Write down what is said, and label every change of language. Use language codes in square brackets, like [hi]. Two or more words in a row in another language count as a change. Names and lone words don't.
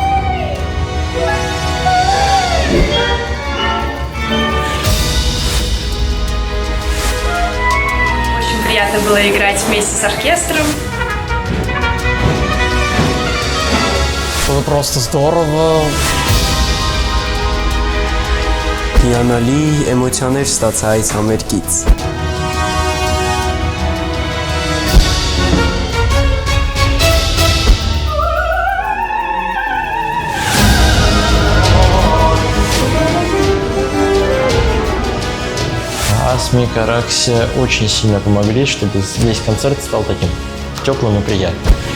[ru] Очень приятно было играть вместе с оркестром. Было просто здорово. [hy] Հիանալի էմոցիաներ ստացա այս համերգից։ [ru] Асмик, Аракси очень сильно помогли, чтобы весь концерт стал таким теплым и приятным.